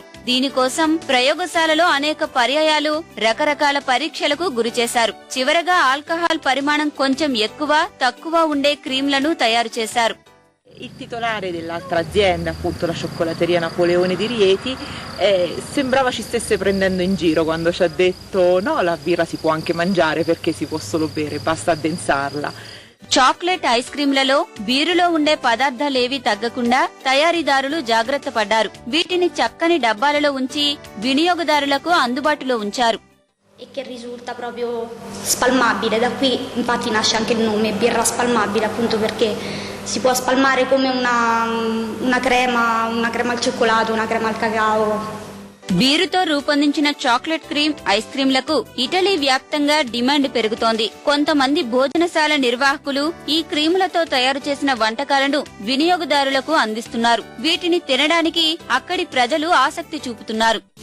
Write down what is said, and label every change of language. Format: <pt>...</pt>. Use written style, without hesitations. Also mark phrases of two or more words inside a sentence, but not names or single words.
<te>దీనికోసం ప్రయోగశాలలో అనేక పర్యాయాలు రకరకాల పరీక్షలకు గురిచేశారు. చివరగా ఆల్కహాల్ పరిమాణం కొంచెం ఎక్కువ తక్కువ ఉండే క్రీమ్లను తయారు చేశారు.</te> <it>Il titolare dell'altra azienda, appunto la cioccolateria Napoleone di Rieti, sembrava ci stesse prendendo in giro quando ci ha detto no, la birra si può anche mangiare perché si può solo bere, basta addensarla.</it> <en>chocolate ice creams</en> <te>బీరులో ఉండే పదార్థాలేవీ తగ్గకుండా తయారీదారులు జాగ్రత్త పడ్డారు. వీటిని చక్కని డబ్బాలలో ఉంచి వినియోగదారులకు అందుబాటులో ఉంచారు.</te> <it>E che risulta proprio spalmabile, da qui infatti nasce anche il nome birra spalmabile, appunto perché si può spalmare come una crema al cioccolato, una crema al cacao.</it> <te>బీరుతో రూపొందించిన</te> <en>chocolate cream ice creams</en> <te>ఇటలీ వ్యాప్తంగా డిమాండ్ పెరుగుతోంది. కొంతమంది భోజనశాల నిర్వాహకులు ఈ క్రీములతో తయారు చేసిన వంటకాలను వినియోగదారులకు అందిస్తున్నారు. వీటిని తినడానికి అక్కడి ప్రజలు ఆసక్తి చూపుతున్నారు.</te>